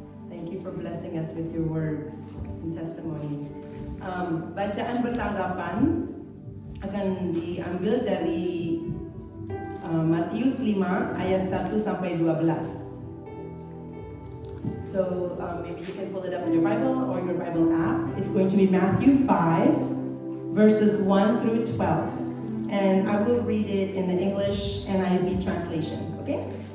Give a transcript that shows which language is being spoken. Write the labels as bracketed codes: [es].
[en] Thank you for blessing us with your words and testimony. [id] Bacaan bertanggapan akan diambil dari Matius 5 ayat 1 sampai 12. [en] So maybe you can pull it up in your Bible or your Bible app. It's going to be Matthew 5 verses 1 through 12. And I will read it in the English NIV translation, okay?